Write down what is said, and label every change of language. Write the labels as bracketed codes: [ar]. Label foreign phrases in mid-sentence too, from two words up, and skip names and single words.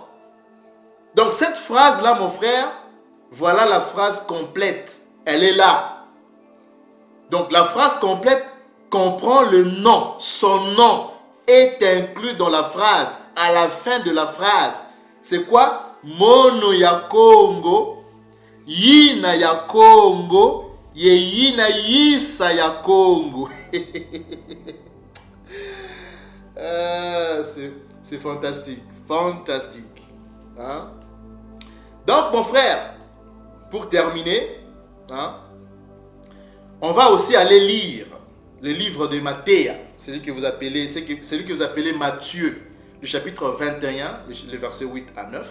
[fr] Donc cette phrase-là, mon frère, voilà la phrase complète. Elle est là. Donc la phrase complète comprend le nom. Son nom est inclus dans la phrase. À la fin de la phrase. C'est quoi? [kg] Mono ya Congo, yina ya Congo, ye yina yisa ya Congo. [fr] C'est fantastique. Fantastique. Hein? Donc, mon frère, pour terminer, hein, on va aussi aller lire le livre de Matthieu, celui que vous appelez Matthieu, le chapitre 21, le verset 8 à 9.